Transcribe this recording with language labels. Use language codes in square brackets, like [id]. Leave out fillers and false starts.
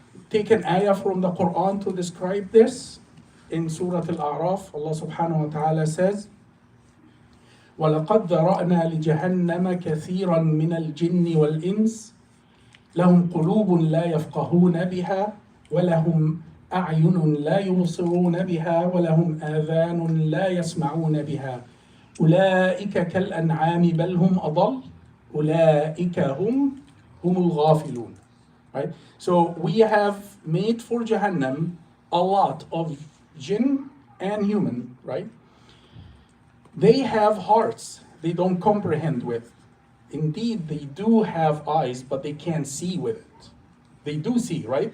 [en] Take an ayah from the Quran to describe this. [ar] In Surah Al-A'raf, Allah subhanahu wa ta'ala says, وَلَقَدْ ذَرَأْنَا لِجَهَنَّمَ كَثِيرًا مِنَ الْجِنِّ وَالْإِنسِ لَهُمْ قُلُوبٌ لَا يَفْقَهُونَ بِهَا وَلَهُمْ أَعْيُنٌ لَا يُبْصِرُونَ بِهَا وَلَهُمْ آذَانٌ لَا يَسْمَعُونَ بِهَا أُولَئِكَ كَالْأَنْعَامِ بَلْ هُمْ أَضَلُّ أُولَئِكَ هُمْ الْغَافِلُونَ. [en] Right? So we have made for Jahannam a lot of jinn and human, right? They have hearts they don't comprehend with. Indeed, they do have eyes, but they can't see with it. They do see, right?